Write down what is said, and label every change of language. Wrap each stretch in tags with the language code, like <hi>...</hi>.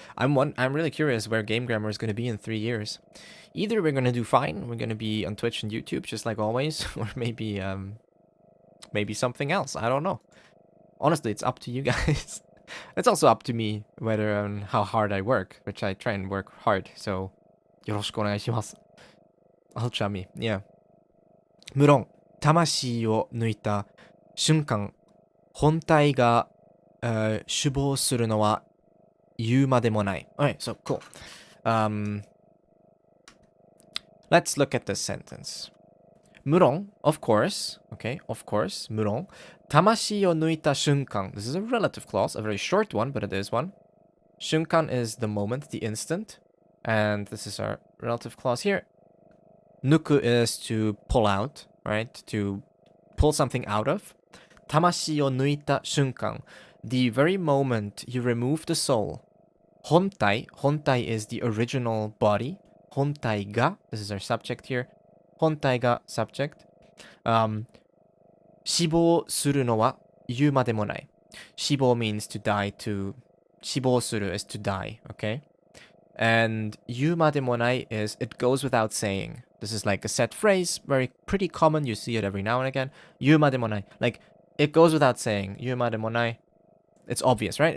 <en>I'm really curious where Game Grammar is going to be in 3 years. Either we're going to do fine. We're going to be on Twitch and YouTube, just like always. Or maybe something else. I don't know. Honestly, it's up to you guys. It's also up to me whether and how hard I work, which I try and work hard.</en> <ja>So, よろしくお願いします.</ja> <en>I'll try me. Yeah.</en> <ja>無論、魂を抜いた瞬間、本体が、死亡するのは言うまでもない.</ja> <en>Alright, so cool. Let's look at this sentence. 無論, of course, okay, of course, 無論,</en> <ja>魂を抜いた瞬間.</ja> <en>This is a relative clause, a very short one, but it is one. 瞬間 is the moment, the instant. And this is our relative clause here. 抜く is to pull out, right? To pull something out of.</en> <ja>魂を抜いた瞬間.</ja> <en>The very moment you remove the soul. 本体 is the original body. 本体が, this is our subject here. 本体が subject.</en> <ja>死亡するのは言うまでもない.</ja> <en>死亡 means to die to... 死亡する is to die, okay? And 言うまでもない is it goes without saying. This is like a set phrase, pretty common. You see it every now and again.</en> <ja>言うまでもない.</ja> <en>Like, it goes without saying.</en> <ja>言うまでもない.</ja> <en>It's obvious, right?</en>